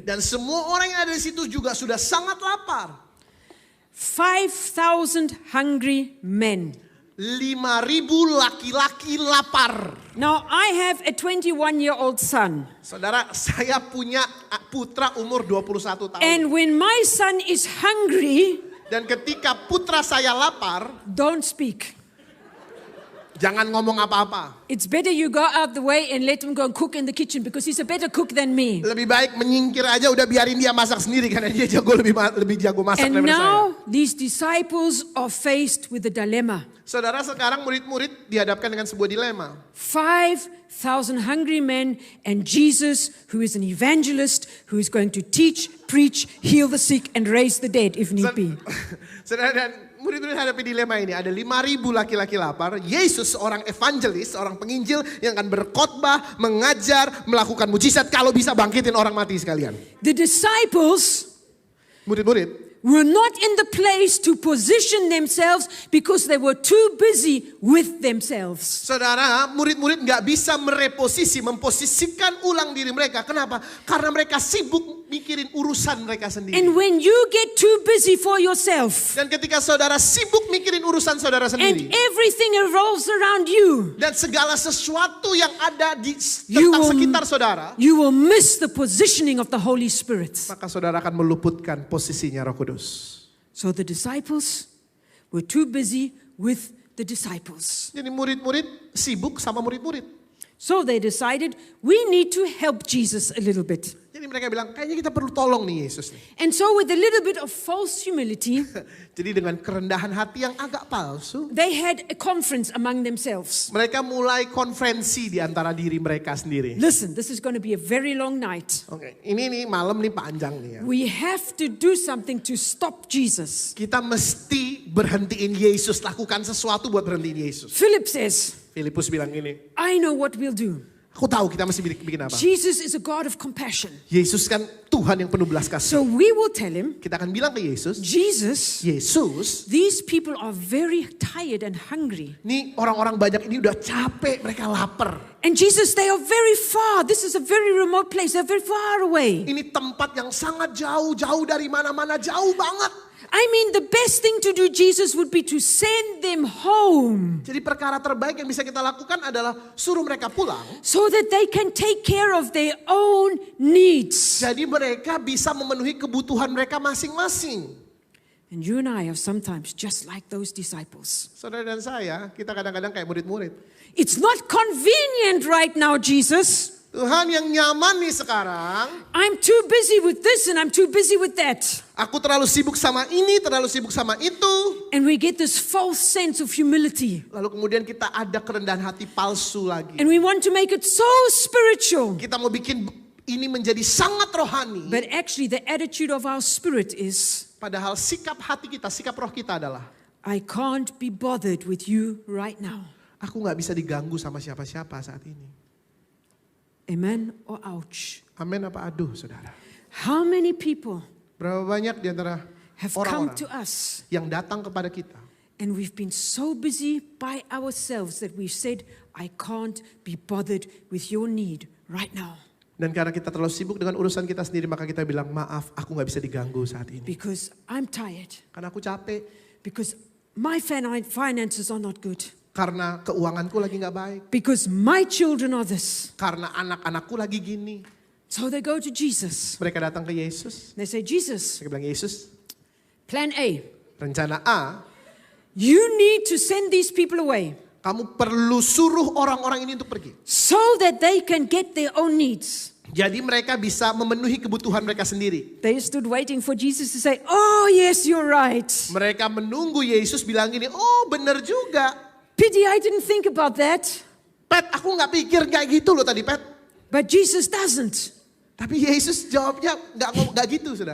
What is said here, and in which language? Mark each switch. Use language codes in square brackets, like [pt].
[id] Dan semua orang yang ada di situ juga sudah sangat lapar. [en] 5,000 hungry men. [id] 5.000 laki-laki lapar. [en] Now, I have a 21-year-old son. [id] Saudara, saya punya putra umur 21 tahun. [en] And when my son is hungry, [id] Dan ketika putra saya lapar, [en] don't speak. [id] jangan ngomong apa-apa. [en] It's better you go out the way and let him go and cook in the kitchen because he's a better cook than me. [id] Lebih baik menyingkir aja, udah biarin dia masak sendiri karena dia lebih jago masak [en] And [id] daripada saya. [en] now these disciples are faced with a dilemma. [id] Saudara, sekarang murid-murid dihadapkan dengan sebuah dilema. [en] 5,000 hungry men and Jesus, who is an evangelist, who is going to teach, preach, heal the sick and raise the dead if need be. [id] Saudara, dan murid-murid hadapi dilema ini. Ada 5.000 laki-laki lapar. Yesus seorang evangelis, seorang penginjil yang akan berkhotbah, mengajar, melakukan mujizat. Kalau bisa bangkitin orang mati sekalian. [en] The disciples [id] Murid-murid [en] were not in the place to position themselves because they were too busy with themselves. [id] Saudara, murid-murid gak bisa memposisikan ulang diri mereka. Kenapa? Karena mereka sibuk mikirin urusan mereka sendiri. [en] And when you get too busy for yourself [id] Dan ketika saudara sibuk mikirin urusan saudara sendiri. [en] everything revolves around you, [id] Dan segala sesuatu yang ada di [en] You [id] tentang [en] will- [id] sekitar saudara. [en] you will miss the positioning of the Holy Spirit. [id] Maka saudara akan meluputkan posisinya Roh Kudus. [en] So the disciples were too busy with the disciples. [id] Jadi murid-murid sibuk sama murid-murid. [en] So they decided we need to help Jesus a little bit. [id] Jadi Ini mereka bilang, kayaknya kita perlu tolong nih Yesus nih. [en] And so with a little bit of false humility, [id] Jadi dengan kerendahan hati yang agak palsu, [en] they had a conference among themselves. [id] mereka mulai konferensi di antara diri mereka sendiri. [en] Listen, this is going to be a very long night. [id] Oke, ini nih malam nih panjang nih ya. [en] We have to do something to stop Jesus. [id] Kita mesti berhentiin Yesus, lakukan sesuatu buat berhentiin Yesus. [en] Philip says, [id] Filipus bilang gini, [en] I know what we'll do. [id] aku tahu kita mesti bikin apa. [en] Jesus is a God of compassion. [id] Yesus kan Tuhan yang penuh belas [en] So [id] kasih. [en] we will tell him, [id] Kita akan bilang ke Yesus, [en] Jesus, [id] Yesus, [en] these people are very tired and hungry. [id] nih orang-orang banyak ini udah capek, mereka lapar. [en] And Jesus, they are very far. This is a very remote place. They're very far away. [id] Ini tempat yang sangat jauh, jauh dari mana-mana, jauh banget. [en] I mean, the best thing to do, Jesus, would be to send them home [id] Jadi perkara terbaik yang bisa kita lakukan adalah suruh mereka pulang. [en] so that they can take care of their own needs. [id] Jadi mereka bisa memenuhi kebutuhan mereka masing-masing. [en] And you and I are sometimes just like those disciples. [id] Saudara dan saya, kita kadang-kadang kayak murid-murid. [en] It's not convenient right now, Jesus. [id] Tuhan yang nyaman nih sekarang, [en] I'm too busy with this and I'm too busy with that. [id] aku terlalu sibuk sama ini, terlalu sibuk sama itu. [en] And we get this false sense of humility. [id] Lalu kemudian kita ada kerendahan hati palsu lagi. [en] And we want to make it so spiritual. [id] Kita mau bikin ini menjadi sangat rohani. [en] But actually the attitude of our spirit is, [id] Padahal sikap hati kita, sikap roh kita adalah, [en] I can't be bothered with you right now. [id] aku gak bisa diganggu sama siapa-siapa saat ini. [en] Amen or ouch? [id] Amin apa aduh saudara. [en] How many people [id] Berapa banyak di antara [en] have come [id] orang-orang [en] to us [id] yang datang kepada kita. [en] and we've been so busy by ourselves that we've said, I can't be bothered with your need right now. [id] Dan karena kita terlalu sibuk dengan urusan kita sendiri, maka kita bilang, maaf, aku gak bisa diganggu saat ini. [en] Because I'm tired. [id] Karena aku capek. [en] Because my finances are not good. [id] Karena keuanganku lagi gak baik. [en] Because my children are this. [id] Karena anak-anakku lagi gini. [en] So they go to Jesus. [id] Mereka datang ke Yesus. [en] They say, Jesus, [id] Mereka bilang, Yesus, [en] plan A. [id] rencana A, [en] You need to send these people away [id] kamu perlu suruh orang-orang ini untuk pergi. [en] so that they can get their own needs. [id] Jadi mereka bisa memenuhi kebutuhan mereka sendiri. [en] They stood waiting for Jesus to say, oh yes, you're right. [id] Mereka menunggu Yesus bilang gini, oh bener juga. [en] Pity I didn't think about that. [id] Pet, aku gak pikir kayak gitu loh tadi, Pet. [en] But Jesus doesn't. [id] Tapi Yesus jawabnya gak gitu, saudara.